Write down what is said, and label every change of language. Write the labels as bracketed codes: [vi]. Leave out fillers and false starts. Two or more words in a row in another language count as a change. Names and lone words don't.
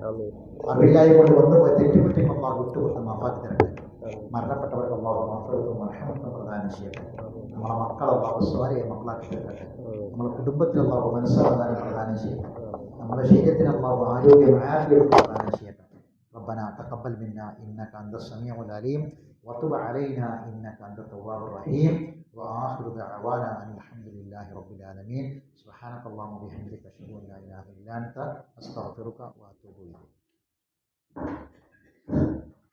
[ml] അറിവില്ലായ്മ കൊണ്ട് വന്നുപോയി തെറ്റുകുറ്റങ്ങൾ അല്ലാഹു വിട്ടുകൊടുത്ത് മാഫാക്കി തരട്ടെ. മരണപ്പെട്ടവർക്ക് അല്ലാഹു മഗ്ഫിറത്തും റഹ്മത്തും പ്രദാനം ചെയ്യട്ടെ. നമ്മളെ മക്കളെ അല്ലാഹു സ്വാലിഹ മക്കളാക്കി തരട്ടെ. നമ്മുടെ കുടുംബത്തിൽ അല്ലാഹു മനസ്സമാധാനം പ്രദാനം ചെയ്യട്ടെ. നമ്മുടെ ശരീരത്തിന് അല്ലാഹു ആരോഗ്യം ആഫിയത്തും പ്രദാനം ചെയ്യട്ടെ. [ar] ربنا تقبل منا إنك أنت السميع العليم وتب علينا إنك أنت التواب الرحيم وآخر دعوانا أن الحمد لله رب العالمين. سبحانك اللهم وبحمدك أشهد أن لا إله إلا أنت أستغفرك وأتوب إليك.